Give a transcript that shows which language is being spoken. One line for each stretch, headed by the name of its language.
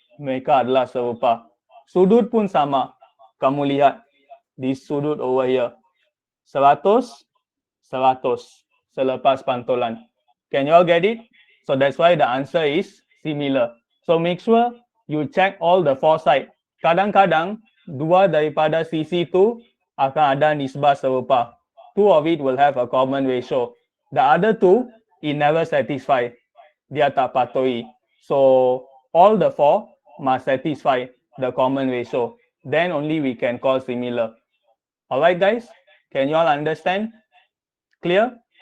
Malay: Mereka adalah serupa. Sudut pun sama. Kamu lihat this sudut
English: over here. 100, 100
Malay: selepas pantulan.
English: Can you all get it? So that's why the answer is similar. So make sure you check all the four side.
Malay: Kadang-kadang dua daripada sisi tu akan ada nisbah serupa.
English: Two of it will have a common ratio. The other two, it never satisfy.
Malay: Dia tak patuhi.
English: So all the four must satisfy the common ratio. Then only we can call similar. Alright, guys? Can you all understand? Clear?